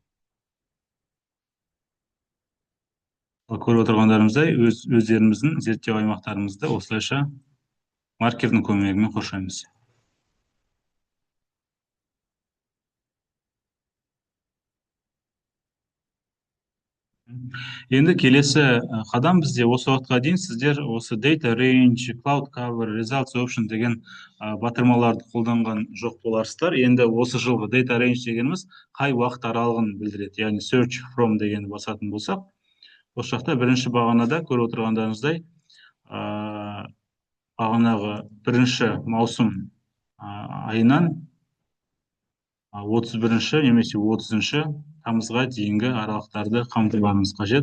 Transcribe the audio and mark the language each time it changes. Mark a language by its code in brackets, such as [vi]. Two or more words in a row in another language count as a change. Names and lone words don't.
[kk] Көріп отырғандарымыздай өздеріміздің зерттеу аймақтарымызды осылайша маркердің көмегімен қоршаймыз. Енді келесі қадам бізде осы уақытқа дейін сіздер осы [en] data range, cloud cover, results option [kk] деген батырмаларды қолданған жоқ боларсыздар. Енді осы жылғы [en] data range [kk] дегеніміз қай уақыт аралығын білдіреді. Яғни [en] search from [kk] дегенді басатын болсақ, осы жақта бірінші бағанада көріп отырғандарыңыздай бағанағы 1 маусым айынан 31 немесе 30 тамызға дейінгі аралықтарды қамтығанымыз қажет.